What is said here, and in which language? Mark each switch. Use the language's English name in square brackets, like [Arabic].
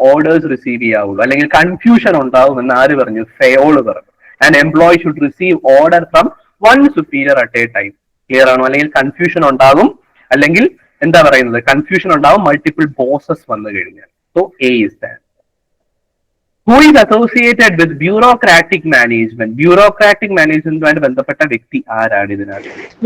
[Malayalam] Orders receive ചെയ്യാവുള്ളൂ. അല്ലെങ്കിൽ confusion ഉണ്ടാവും എന്ന് ആര് പറഞ്ഞു? ഫെയോള് പറഞ്ഞു. [English] And employee should receive order from one superior at a time. [Malayalam] Clear ആണോ? അല്ലെങ്കിൽ കൺഫ്യൂഷൻ ഉണ്ടാകും, അല്ലെങ്കിൽ എന്താ പറയുന്നത്, കൺഫ്യൂഷൻ ഉണ്ടാവും മൾട്ടിപ്പിൾ ബോസസ് വന്നു കഴിഞ്ഞാൽ. [English] So a is that. Who is associated with bureaucratic management? [Malayalam] Bureaucratic management ബന്ധപ്പെട്ട വ്യക്തി ആരാണ് ഇതിനകത്ത്?